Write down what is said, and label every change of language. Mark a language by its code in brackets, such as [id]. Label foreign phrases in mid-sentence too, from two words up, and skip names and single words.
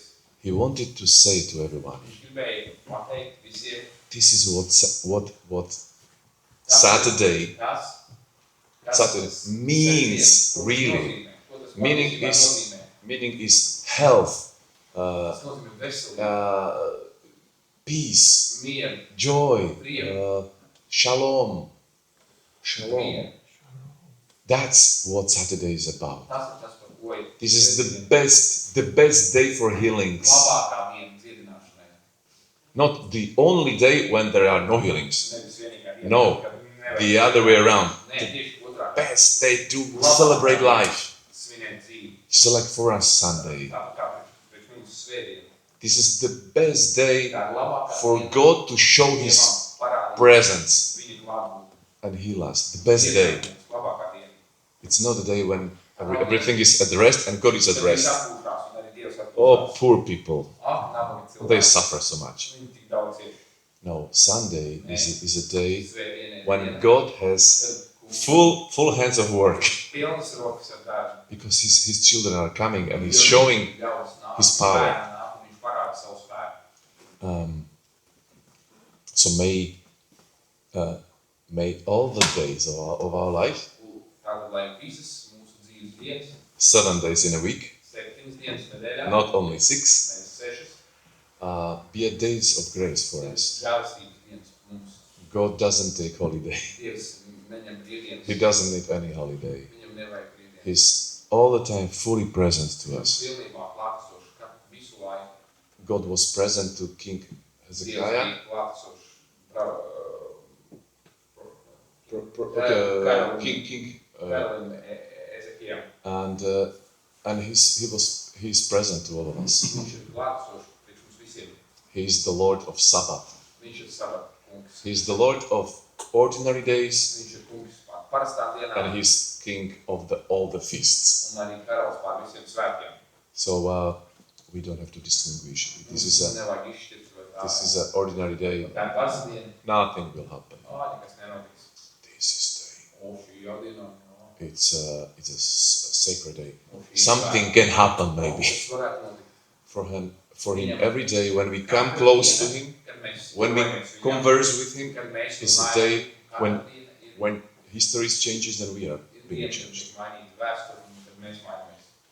[en] He wanted to say to everyone, this is what Saturday means really. Meaning is health, peace, joy, shalom, Shalom. That's what Saturday is about. [lv] Tas ir tas, par ko ir. [en] This is the best day for healings. [lv] Labākā diena dziedināšanai. [en] Not the only day when there are no healings. [lv] Nevis vienīgā diena, [en] No, [lv] kad nevar. [en] the other way around. [lv] Nē, tieši otrādi. [en] Best day to celebrate life. [lv] Svinēt dzīvi. [en] Just like for us Sunday. [lv] Tāpat kā priekš mums svētdiena. [en] This is the best day [lv] Tā ir labākā [en] for [lv] diena. [en] God to show His [lv] Parādīt [en] presence [lv] viņa klātbūtni. [en] and heal us. The best day. [lv] Labākā diena. [en] It's not the day when everything is at rest and God is at [lv] Tad [en] rest. [lv] viss atpūtās un arī Dievs atpūtās. [en] Oh, poor people. [lv] Ak, nabagi cilvēki. [en] They suffer so much. [lv] Viņi tik daudz cieš. [en] No, Sunday is a day [lv] Svētdiena ir [en] when [lv] diena, [en] God has full hands of work. [lv] pilnas rokas ar darbu. [en] Because his children are coming and He's showing His power. [lv] Viņš parāda savu spēku. [en] So may all the days of our life, [lv] Tātad, lai visas mūsu dzīves dienas, [en] 7 days in a week, [lv] 7 dienas nedēļā, [en] not only 6, [lv] nevis 6, [en] be a days of grace for us. [lv] žēlastības dienas mums. [en] God doesn't take holiday. [lv] Dievs neņem brīvdienas. [en] He doesn't need any holiday. [lv] Viņam nevajag brīvdienas. [en] He's all the time fully present to us. [lv] Pilnībā klātesošs, ka visu laiku. [en] God was present to King [lv] Dievs [en] Hezekiah. [lv] bija klātesošs. [en] King, [lv] Karalim Ezekijam. [en] and he's present to all of us. [lv] Viņš ir klātesošs priekš mums visiem. [en] He is the Lord of Sabbath. [lv] Viņš ir Sabata kungs. [en] He is the Lord of ordinary days, [lv] Viņš ir kungs pār parastām dienām [en] and He's King of all the feasts. [lv] un arī karalis pār visiem svētkiem. [en] So we don't have to distinguish. This [lv] Nevajag izšķirt, vai tā [en] is an ordinary day. [lv] tā ir parasta diena. [en] Nothing will happen. [lv] Nekas nenotiks. [en] This is [lv] Šī jau diena. [en] day. It's a sacred day. [lv] Šī [en] Something can happen maybe [lv] Tas varētu notikt. [en] for him every day when we come close to Him, [lv] Kad mēs [en] when we [lv] tuvojamies viņam, [en] converse with Him. [lv] kad mēs [en] It's a [lv] runājam, [en] day [lv] kāda [en] when [lv] diena ir [en] when history changes, then we are being [lv] diena, kad [en] changed. [lv] tiek mainīta vēsture un kad mēs mainamies.